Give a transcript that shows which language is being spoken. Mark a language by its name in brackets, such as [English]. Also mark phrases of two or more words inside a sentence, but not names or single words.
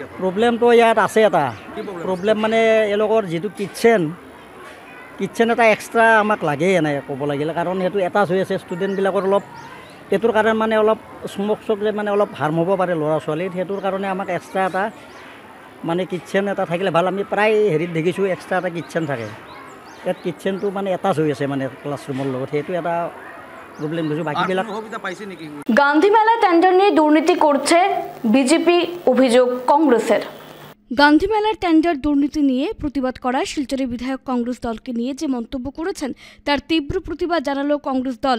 [Assamese] প্ৰব্লেমটো ইয়াত আছে এটা প্ৰব্লেম, মানে এওঁলোকৰ যিটো কিটচেন এটা এক্সট্ৰা আমাক লাগেই এনে ক'ব লাগিলে, কাৰণ সেইটো এটাচ হৈ আছে। ষ্টুডেণ্টবিলাকৰ অলপ এইটোৰ কাৰণে মানে অলপ স্মক যে মানে অলপ হাৰ্ম হ'ব পাৰে ল'ৰা ছোৱালীৰ, সেইটোৰ কাৰণে আমাক এক্সট্ৰা এটা মানে কিটচেন এটা থাকিলে ভাল। আমি প্ৰায় হেৰিত দেখিছোঁ এক্সট্ৰা এটা কিটচেন থাকে। ইয়াত কিটচেনটো মানে এটাচ হৈ আছে মানে ক্লাছৰুমৰ লগত, সেইটো এটা প্রবলেম কিছু। বাকিবিলাক [Bangla] গান্ধী মেলা টেন্ডার নিয়ে দুর্নীতি করছে বিজেপি, অভিযোগ কংগ্রেসের। গান্ধী মেলার টেন্ডার দুর্নীতি নিয়ে প্রতিবাদ করা শিলচরের বিধায়ক কংগ্রেস দলকে নিয়ে যে মন্তব্য করেছেন তার তীব্র প্রতিবাদ জানালো কংগ্রেস দল।